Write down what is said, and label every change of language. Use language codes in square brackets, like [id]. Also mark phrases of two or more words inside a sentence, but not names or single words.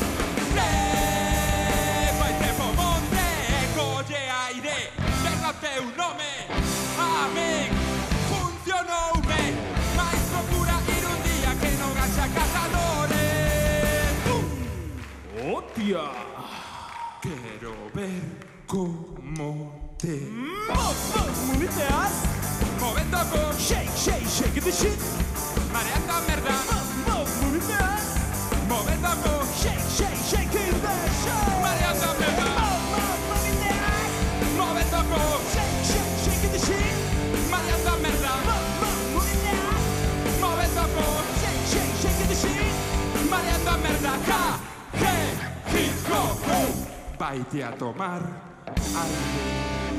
[gl] Vaite po monte e colle aire, teu nome, a min funcionoume, mais procura ir un día que non haxa cazadores. Hostia! Quero ver como te Moviteas, movendo co [en] shake, shake, shake the shit. [gl] mareando a merda, Moviteas, movendo co [en] shake, shake, shake the shit. [gl] mareando a merda, Moviteas, movendo co [en] shake, shake, shake the shit. [gl] mareando a merda, Moviteas, movendo co [en] shake, shake, shake the shit. [gl] mareando a merda. K, G, Hip, Ho, Ho. Vaite a tomar aire.